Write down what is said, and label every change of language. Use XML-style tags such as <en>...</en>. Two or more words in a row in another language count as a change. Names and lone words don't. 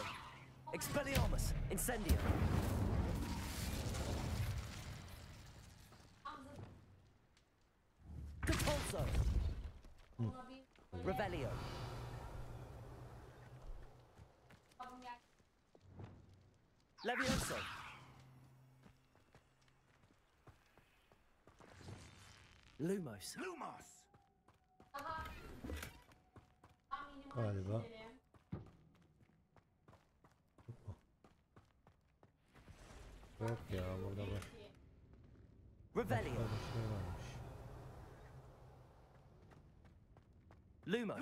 <tr>Expelliarmus. Incendio. Compulso. Revelio. Levioso. Lumos. Lumos! Galiba. Yok ya burada var. Revelio. Başka bir şey varmış. Lumos.</tr>